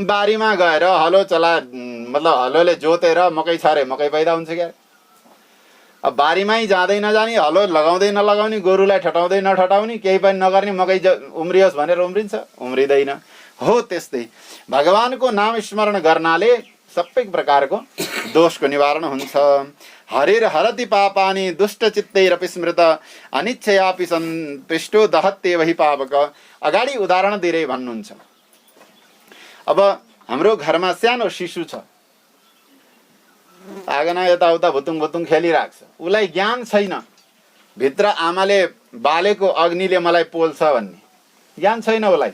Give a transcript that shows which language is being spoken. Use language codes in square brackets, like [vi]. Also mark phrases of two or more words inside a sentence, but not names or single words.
[ne] बारीमा गएर हलो चला, मतलब हलोले जोतेर मकै छरे मकै पैदा हुन्छ क्या? अब बारीमै जाँदै नजाने, हलो लगाउँदै नलगाउने, गोरुलाई ठटाउँदै नठटाउने, केही पनि नगर्ने, मकै उम्रियोस् भनेर उम्रिन्छ? उम्रिँदैन। हो त्यस्तै भगवानको नाम स्मरण गर्नाले सबै प्रकारको दोषको निवारण हुन्छ। [sa] हरिर हरति पापानि दुष्ट चित्तैरपि स्मृत अनिच्छयापि सन्तुष्टो दहत्येव हि पावक। [ne] अगाडि उदाहरण दिएर भन्नुहुन्छ। अब हाम्रो घरमा सानो शिशु छ, आँगन यताउता भुतुङ भुतुङ खेलिरहेको छ, उसलाई ज्ञान छैन भित्र आमाले बालेको अग्निले मलाई पोल्छ भन्ने ज्ञान छैन उसलाई।